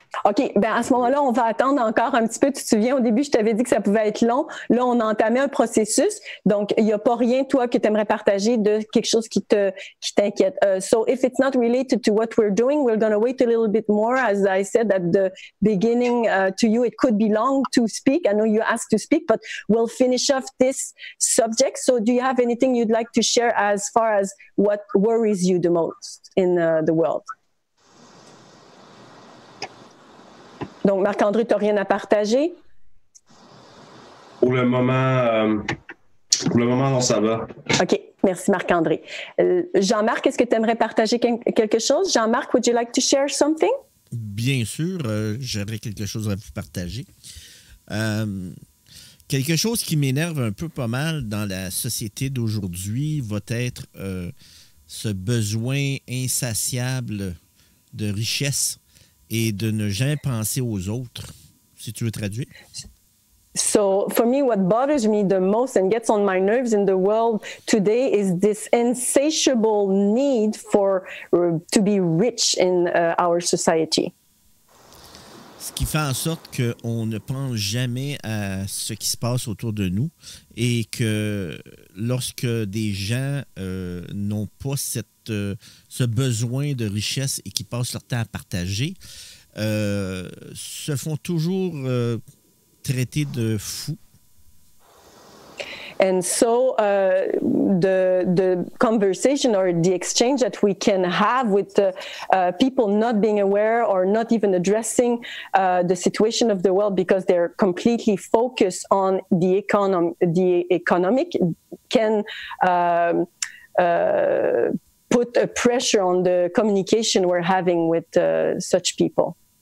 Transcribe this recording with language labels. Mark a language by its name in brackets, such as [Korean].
[French] OK, bien à ce moment-là, on va attendre encore un petit peu. Tu te souviens, au début, je t'avais dit que ça pouvait être long. Là, on a entamé un processus. Donc, il n'y a pas rien, toi, que tu aimerais partager de quelque chose qui t'inquiète. [English] So, if it's not related to what we're doing, we're going to wait a little bit more. As I said at the beginning to you, it could be long to speak. I know you asked to speak, but we'll finish off this subject. So, do you have anything you'd like to share as far as what worries you the most in the world? [French] Donc, Marc-André, tu n'as rien à partager? Pour le moment, non, ça va. OK. Merci, Marc-André. Jean-Marc, est-ce que tu aimerais partager quelque chose? [English] Jean-Marc, would you like to share something? [French] Bien sûr, j'aurais quelque chose à vous partager. Quelque chose qui m'énerve un peu pas mal dans la société d'aujourd'hui va être ce besoin insatiable de richesse et de ne jamais penser aux autres, si tu veux traduire. [English] So for me, what bothers me the most and gets on my nerves in the world today is this insatiable need to be rich in our society. [French] Ce qui fait en sorte qu'on ne pense jamais à ce qui se passe autour de nous et que lorsque des gens n'ont pas ce besoin de richesse et qui passent leur temps à partager, se font toujours traiter de fous. [English] And so the conversation or the exchange that we can have with people not being aware or not even addressing the situation of the world because they're completely focused on the economic can put a pressure on the communication we're having with such people.